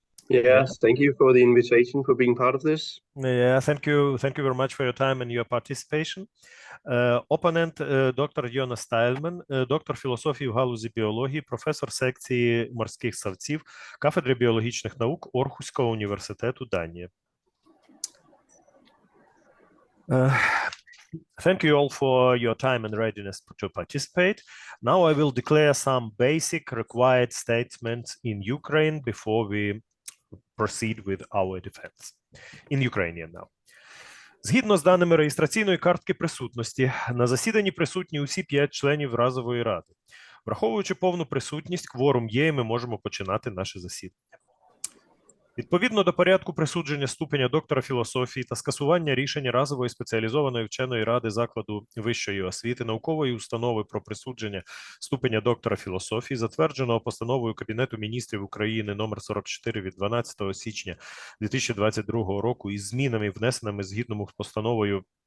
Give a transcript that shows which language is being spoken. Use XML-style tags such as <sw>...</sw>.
<en>Yes, thank you for the invitation for being part of this. Yeah, thank you very much for your time and your participation.</en> <uk>Опонент доктор Йонас Стайлмен, доктор філософії в галузі біології, професор секції морських савців, кафедри біологічних наук Орхуського університету, Данія.</uk> <en>Thank you all for your time and readiness to participate. Now I will declare some basic required statements in Ukraine before we proceed with our defense. In Ukrainian now.</en> <uk>Згідно з даними реєстраційної картки присутності, на засіданні присутні усі 5 членів разової ради. Враховуючи повну присутність, кворум є, і ми можемо починати наше засідання. Відповідно до порядку присудження ступеня доктора філософії та скасування рішення разової спеціалізованої вченої ради закладу вищої освіти, наукової установи про присудження ступеня доктора філософії, затвердженого постановою Кабінету міністрів України номер 44 від 12 січня 2022 року із змінами, внесеними згідно з постановою</uk>